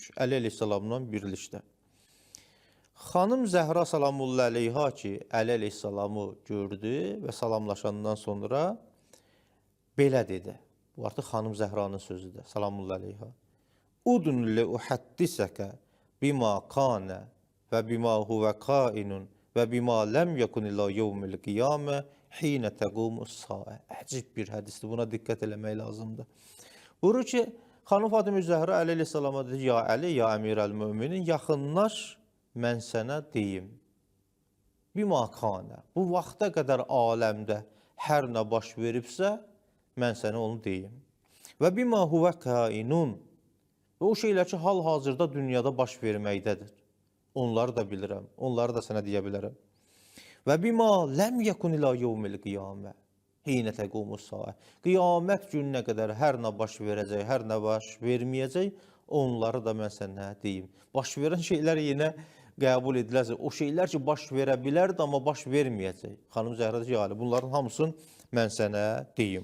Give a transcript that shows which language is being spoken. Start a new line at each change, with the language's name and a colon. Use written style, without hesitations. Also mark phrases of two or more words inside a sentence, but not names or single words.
Azerbaijani: Əli əleyhissalamla birlikdə. Xanım Zəhra
Arabic: سلام الله عليها
Azerbaijani: ki, Əli əleyhissalamı gördü və salamlaşandan sonra belə dedi. Bu artıq xanım Zəhranın sözüdür.
Arabic: سلام الله عليها. ادن لأحدثك بما كان وبما هو كائن وبما لم يكن إلى يوم القيامة حين تقوم الساعة.
Azerbaijani: Əcib bir hədisdir. Buna diqqət eləmək lazımdır. Buyurur ki, xanım Fatimə Zəhra Əli əleyhissalama dedi, ya Əli,
Arabic: يا أمير المؤمنين,
Azerbaijani: yaxınlaş, mən sənə deyim.
Arabic: بما كان,
Azerbaijani: bu vaxta qədər aləmdə hər nə baş veribsə, mən sənə onu deyim.
Arabic: وبما هو كائن,
Azerbaijani: və o şeylər ki, hal-hazırda dünyada baş verməkdədir. Onları da bilirəm, onları da sənə deyə bilərəm.
Arabic: وبما لم يكن إلى يوم القيامة حين تقوم الساعة.
Azerbaijani: Qiyamət gününə qədər hər nə baş verəcək, hər nə baş verməyəcək, onları da mən sənə deyim. Baş verən şeylər yenə qəbul ediləsə, o şeylər ki, baş verə bilərdi, amma baş verməyəcək. Xanım Zəhra deyir, yəni, bunların hamısını mən sənə deyim.